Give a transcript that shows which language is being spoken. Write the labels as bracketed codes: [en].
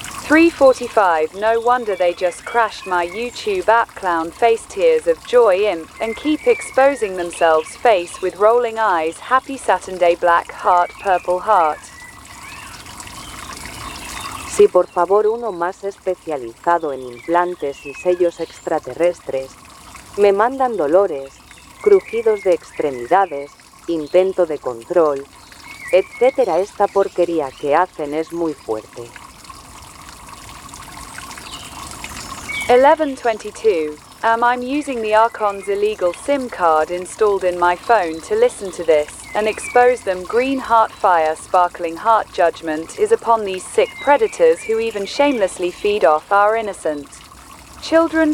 [en] 345, no wonder they just crashed my YouTube app. Clown face, tears of joy imp, and keep exposing themselves face with rolling eyes. Happy Saturday, black heart, purple heart. [es] Sí, por favor, uno más especializado en implantes y sellos extraterrestres. Me mandan dolores, crujidos de extremidades, intento de control, etc. Esta porquería que hacen es muy fuerte. 1122. [en] I'm using the Archon's illegal SIM card installed in my phone to listen to this. And expose them. Green heart fire, sparkling heart. Judgment is upon these sick predators who even shamelessly feed off our innocent children.